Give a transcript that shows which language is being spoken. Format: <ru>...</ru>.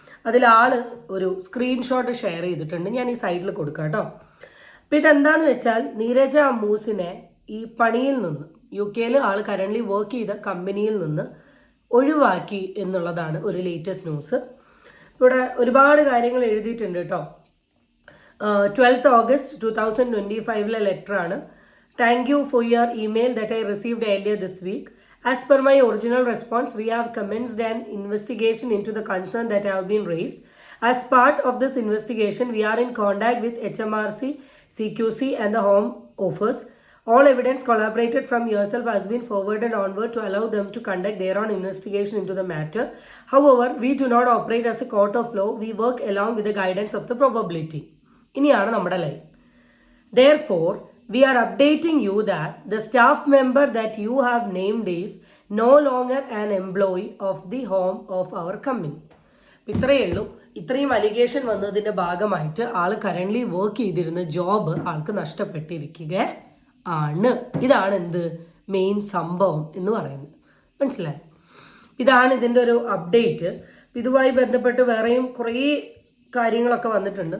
<ml>അതിലാൾ ഒരു screenshot share ചെയ്തിട്ടുണ്ട്. ഞാൻ ഈ സൈഡിൽ കൊടുക്കാം കേട്ടോ. അപ്പം ഇതെന്താണെന്ന് വെച്ചാൽ നീരജ അമ്മൂസിനെ ഈ പണിയിൽ നിന്ന് UK ആൾ കറൻ്റ്ലി വർക്ക് ചെയ്ത കമ്പനിയിൽ നിന്ന് ഒഴിവാക്കി എന്നുള്ളതാണ് ഒരു ലേറ്റസ്റ്റ് ന്യൂസ്. ഇവിടെ ഒരുപാട് കാര്യങ്ങൾ എഴുതിയിട്ടുണ്ട് കേട്ടോ.</ml> <en>12th August 2025</en> <ml>ലെറ്ററാണ്.</ml> <en>Thank you for your email that I received earlier this week. As per my original response, we have commenced an investigation into the concern that have been raised. As part of this investigation, we are in contact with HMRC, CQC and the Home Office. All evidence collaborated from yourself has been forwarded onward to allow them to conduct their own investigation into the matter. However, we do not operate as a court of law. We work along with the guidance of the probability.</en> <ml>ഇനിയാണ് നമ്മുടെ line.</ml> <en>Therefore, we are updating you that the staff member that you have named is no longer an employee of the home of our company.</en> <ml>ഇത്രയേ ഉള്ളൂ. ഇത്രയും allegation വന്നതിൻ്റെ ഭാഗമായിട്ട് ആൾ currently work ചെയ്തിരുന്ന job ആൾക്ക് നഷ്ടപ്പെട്ടിരിക്കുക ആണ്. ഇതാണ് എന്ത് മെയിൻ സംഭവം എന്ന് പറയുന്നത്. മനസ്സിലായി? ഇതാണ് ഇതിൻ്റെ ഒരു അപ്ഡേറ്റ്. ഇതുമായി ബന്ധപ്പെട്ട് വേറെയും കുറേ കാര്യങ്ങളൊക്കെ വന്നിട്ടുണ്ട്.</ml>